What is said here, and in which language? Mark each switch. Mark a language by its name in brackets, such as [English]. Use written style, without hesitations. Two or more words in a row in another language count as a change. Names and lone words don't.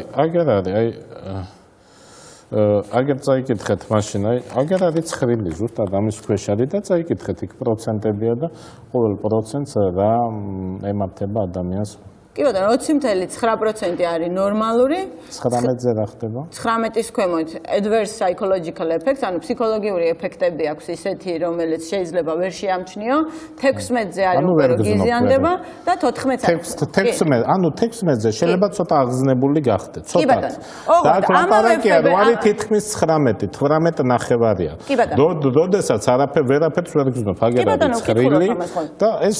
[Georgian] აგერ არის, აი აგერ წაიკითხეთ მაშინ, აი აგერ არის ცხრილი ზუსტად ამის ქვეშ არის და წაიკითხეთ იქ პროცენტებია და ყოველ პროცენტს რა ემართება ადამიანს. კი ბატონო 20.9% არის ნორმალური 19-ზე რა ხდება 19-ის ქვემოთ [English] adverse psychological effects [Georgian] ანუ ფსიქოლოგიური ეფექტები აქვს ისეთი რომელიც შეიძლება ვერ შეამჩნიო 16-ზე არის უკვე რომ გიზიანდება და 14-ზე ანუ 16-ზე შეიძლება ცოტა აღზნებული გახდეთ ცოტა და ამავე არის თითქმის 19 ნახევარია როდესაც ვერაფერს ვერ გზნობ აგერად ცხრილი და ეს